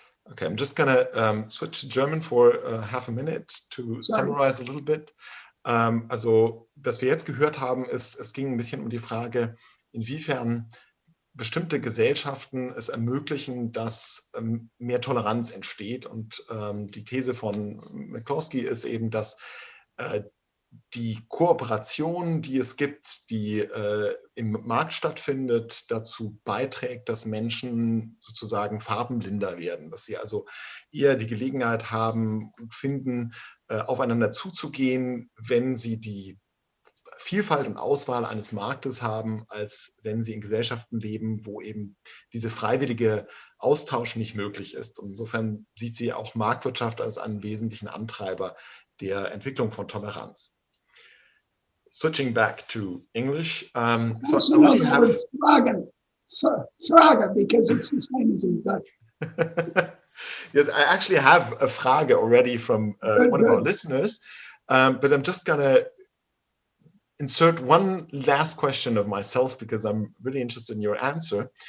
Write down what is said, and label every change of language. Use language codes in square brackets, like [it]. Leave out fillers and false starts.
[en] Okay, I'm just gonna switch to German for half a minute to summarize a little bit. [de] Also, was wir jetzt gehört haben, es ging ein bisschen um die Frage, inwiefern bestimmte Gesellschaften es ermöglichen, dass mehr Toleranz entsteht. Und die These von McCloskey ist eben, dass die Kooperation, die es gibt, die im Markt stattfindet, dazu beiträgt, dass Menschen sozusagen farbenblinder werden, dass sie also eher die Gelegenheit haben und finden, aufeinander zuzugehen, wenn sie die Vielfalt und Auswahl eines Marktes haben, als wenn sie in Gesellschaften leben, wo eben diese freiwillige Austausch nicht möglich ist. Und insofern sieht sie auch Marktwirtschaft als einen wesentlichen Antreiber der Entwicklung von Toleranz. [en] Switching back to English. So I only have Frage, because it's the same as in Dutch. Yes, I actually have a Frage already from one of our listeners, but I'm just gonna insert one last question of myself because I'm really interested in your answer.